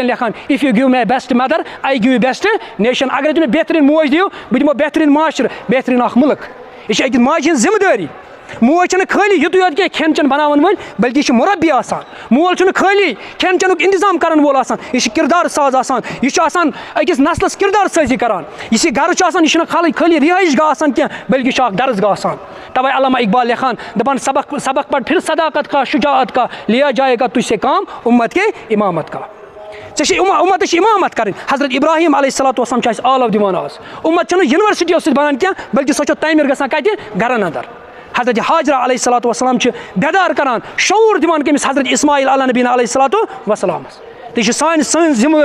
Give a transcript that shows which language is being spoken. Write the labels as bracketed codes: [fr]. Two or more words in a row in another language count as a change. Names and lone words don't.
[ks] لیکھان [en] if you give me best mother I give you best nation [ks] اگرے تُہۍ مےٚ بہتریٖن موج دِیِو بہٕ دِمو بہتریٖن معاشرٕ بہتریٖن اکھ مُلک یہِ چھِ أکِس ماجہِ ہٕنٛز ذِمہٕ دٲری موج چھنہٕ خٲلی یُتُے یوت کینٛہہ کھٮ۪ن چٮ۪ن بناون وٲلۍ بلکہِ یہِ چھِ مربی آسان مول چھُنہٕ خٲلی کھٮ۪ن چٮ۪نُک انتظام کرن وول آسان یہِ چھِ کردار ساز آسان یہِ چھُ آسان أکِس نسلس کردار سٲزی کران یُس یہِ گرٕ چھُ آسان یہِ چھُنہٕ خٲلی رِہٲیِش گاہ آسان کینٛہہ بلکہِ یہِ چھُ اکھ درسگاہ آسان تَوے علامہ اقبال لیکھان دَپان [ur] سبق پڑھ پھر صداقت کا شجاعت کا لیا جائے گا تجھ سے کام امت کے امامت کا [ks] ژےٚ چھِ اُمتٕچ اِمامت کَرٕنۍ حضرت ابراہیٖم [ar] علیہ الصلاتُ وسلام [ks] چھُ اَسہِ آلو دِوان آز اُمت چھنہٕ یونیورسٹیو سۭتۍ بنان کینٛہہ بلکہِ سۄ چھِ تعمیٖر گژھان کَتہِ گرن اندر حضرت حاجرہ [ar] علیہ الصلاتُ وسلام [ks] چھِ بیدار کران شعوٗر دِوان کٔمِس حضرت اسماعیل [ar] علیٰ نبیٖنہ علیہ الصلاتُ [ks] وسلامس تہِ چھِ سٲنۍ ذِمہٕ